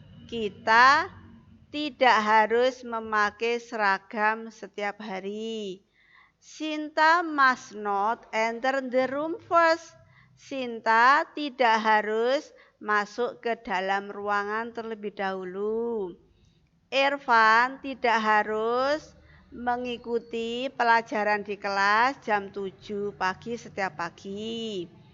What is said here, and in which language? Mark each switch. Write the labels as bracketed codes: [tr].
[id] Kita tidak harus memakai seragam setiap hari. [en] Sinta must not enter the room first. [id] Sinta tidak harus masuk ke dalam ruangan terlebih dahulu. Irfan tidak harus mengikuti pelajaran di kelas jam 7 pagi setiap pagi.